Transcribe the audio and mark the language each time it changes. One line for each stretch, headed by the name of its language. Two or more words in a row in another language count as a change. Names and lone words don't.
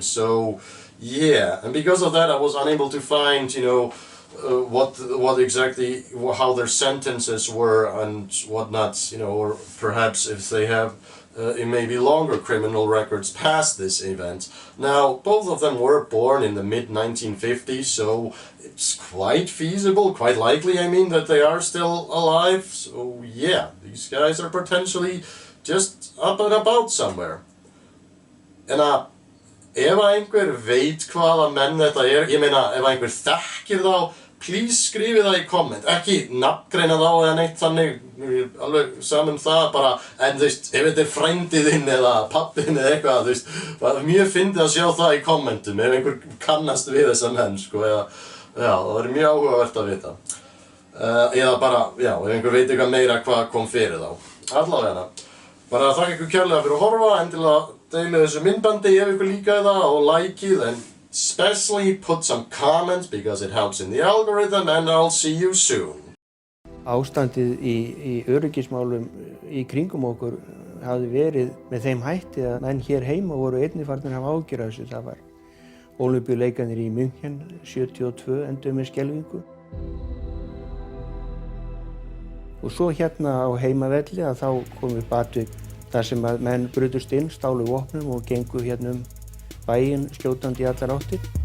English: So yeah, and because of that I was unable to find, what exactly, how their sentences were and whatnot, or perhaps if they have maybe longer criminal records past this event. Now, both of them were born in the mid-1950s, so it's quite feasible, quite likely, I mean, that they are still alive. So yeah, these guys are potentially just up and about somewhere.
Icelandic: En ef einhver veit hvaða menn þetta ég meina, ef einhver þekkir þá, please skrifið það í komment, ekki nafngreina þá eða neitt þannig, alveg saman það bara, en þú veist, ef þetta frændið þinn eða pappin eða eitthvað, þú veist, það mjög fyndið að sjá það í kommentum, ef einhver kannast við þessa menn, eða, já, það mjög áhugavert að vita. Eða bara, já, ef einhver veit eitthvað meira hvað kom fyrir þá. Allavega, bara þakka ykkur kærlega fyrir að horfa, endilega deilið þessu myndbandi ef ykkur líkaði það og likeið, en
English: especially put some comments because it helps in the algorithm, and I'll see you soon.
Icelandic: Ástandið í öryggismálum í kringum okkur hafði verið með þeim hætti að menn hér heima voru einnig farnir að hafa áhyggjur af þessu. Það var Ólympíuleikarnir í München 72 enduðu með skelfingu. Og svo hérna á heimavelli að þá kom upp atvik þar sem að menn brutust inn, stálu vopnum og gengu hérna bæinn skjótandi í allar áttir.